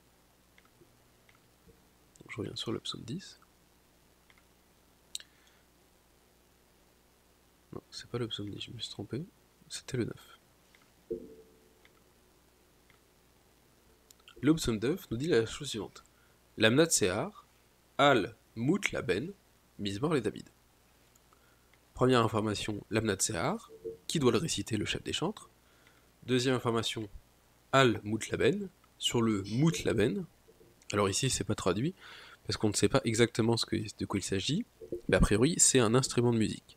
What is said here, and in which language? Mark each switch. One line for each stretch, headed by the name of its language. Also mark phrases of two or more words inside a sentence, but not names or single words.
French: Donc, je reviens sur le psaume 10. Non, c'est pas le psaume 10, je me suis trompé. C'était le 9. Le psaume 9 nous dit la chose suivante.
Hebrew: למנצח על מות לבן מזמור לדוד.
French: Première information,
Hebrew: למנצח,
French: qui doit le réciter, le chef des chantres. Deuxième information,
Hebrew: על מות לבן,
French: sur le
Hebrew: מות לבן.
French: Alors ici, c'est pas traduit, parce qu'on ne sait pas exactement de quoi il s'agit, mais a priori, c'est un instrument de musique.